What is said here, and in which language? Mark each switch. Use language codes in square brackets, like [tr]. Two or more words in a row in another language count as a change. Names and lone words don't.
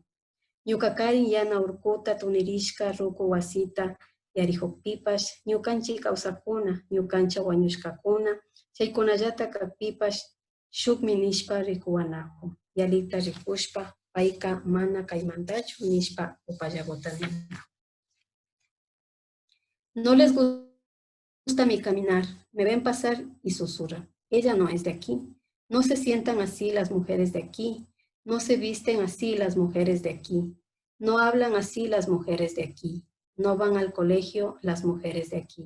[qu] Ñuka karin yana urkuta tunirishka ruku wasita yarihukpipash, ñukanchik kawsakuna, ñukancha wañushkakuna, chaykunallata kakpipash shukmi nishpa rikuwanaku. Yalita rikushpa, paika mana kaymantachu nishpa upallaputa ninahu. [es] No les gusta mi caminar, me ven pasar y susurran. Ella no es de aquí. No se sientan así las mujeres de aquí. No se visten así las mujeres de aquí. No hablan así las mujeres de aquí. No van al colegio las mujeres de aquí.